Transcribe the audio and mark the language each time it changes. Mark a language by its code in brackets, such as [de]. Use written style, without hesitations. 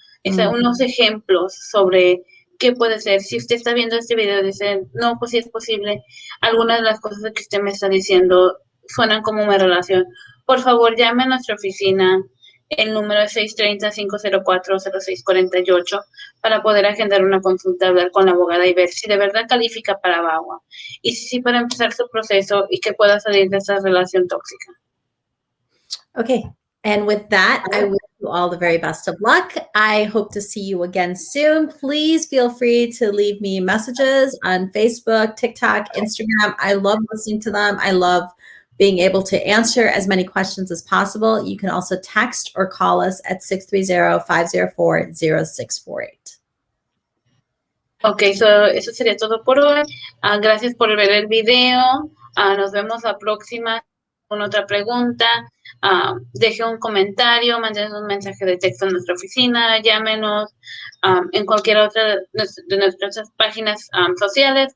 [es] Es unos ejemplos sobre qué puede ser. Si usted está viendo este video y dice, no, pues sí es posible, algunas de las cosas que usted me está diciendo suenan como una relación, por favor llame a nuestra oficina. El número es 630-504-0648 para poder agendar una consulta, hablar con la abogada y ver si de verdad califica para VAWA y si para empezar su proceso y que pueda salir de esa relación tóxica. Okay. [en] And with that, I wish you all the very best of luck. I hope to see you again soon. Please feel free to leave me messages on Facebook, TikTok, Instagram. I love listening to them. I love being able to answer as many questions as possible. You can also text or call us at 630-504-0648. [es] Ok, eso sería todo por hoy. Gracias por ver el video. Nos vemos la próxima con otra pregunta. Deje un comentario, mándenos un mensaje de texto en nuestra oficina, llámenos en cualquier otra de nuestras páginas sociales.